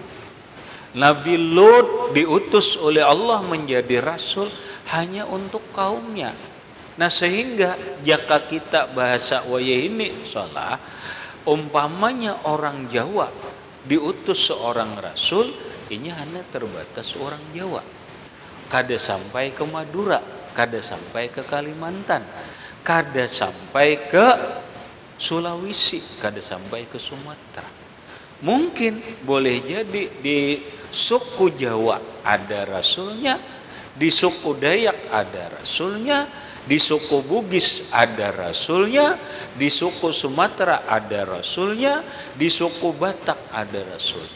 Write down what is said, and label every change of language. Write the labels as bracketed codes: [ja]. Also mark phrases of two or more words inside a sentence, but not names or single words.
[id] Nabi Lut diutus oleh Allah menjadi rasul hanya untuk kaumnya. Nah, sehingga jika kita bahasa waya ini sholah, umpamanya orang Jawa diutus seorang rasul, ini hanya terbatas orang Jawa. [bjn] Kada sampai ke Madura, kada sampai ke Kalimantan, kada sampai ke Sulawesi, kada sampai ke Sumatera. [id] Mungkin boleh jadi di suku Jawa ada rasulnya, di suku Dayak ada rasulnya, di suku Bugis ada rasulnya, di suku Sumatera ada rasulnya, di suku Batak ada rasulnya.